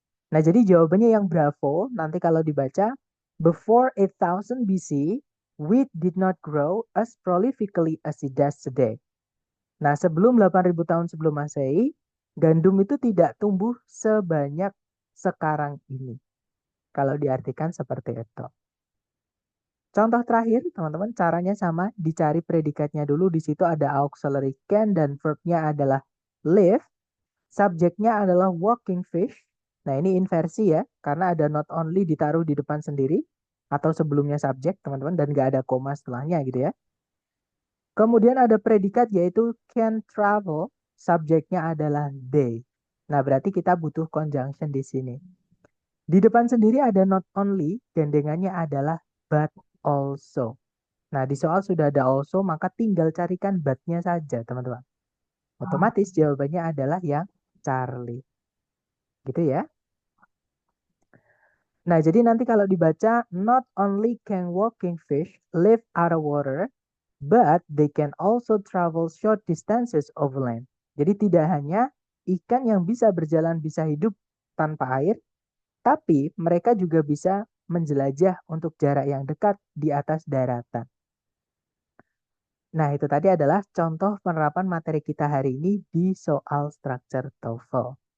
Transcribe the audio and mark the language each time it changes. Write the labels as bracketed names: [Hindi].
[Indonesian] Nah, jadi jawabannya yang bravo nanti kalau dibaca, [English] before 8000 BC, wheat did not grow as prolifically as it does today. [Indonesian] Nah, sebelum 8000 tahun sebelum Masehi, gandum itu tidak tumbuh sebanyak sekarang ini. Kalau diartikan seperti itu. Contoh terakhir, teman-teman, caranya sama, dicari predikatnya dulu. Di situ ada auxiliary can dan verbnya adalah live. Subjeknya adalah walking fish. Nah, ini inversi ya, karena ada not only ditaruh di depan sendiri atau sebelumnya subjek, teman-teman, dan nggak ada koma setelahnya gitu ya. Kemudian ada predikat yaitu can travel, subjeknya adalah they. Nah, berarti kita butuh conjunction di sini. Di depan sendiri ada not only, gandengannya adalah but also. Nah, di soal sudah ada also, maka tinggal carikan but-nya saja, teman-teman. Otomatis jawabannya adalah yang Charlie. Gitu ya. Nah, jadi nanti kalau dibaca, [English] not only can walking fish live out of water, but they can also travel short distances overland. [Indonesian] Jadi tidak hanya ikan yang bisa berjalan bisa hidup tanpa air, tapi mereka juga bisa menjelajah untuk jarak yang dekat di atas daratan. Nah, itu tadi adalah contoh penerapan materi kita hari ini di soal structure TOEFL.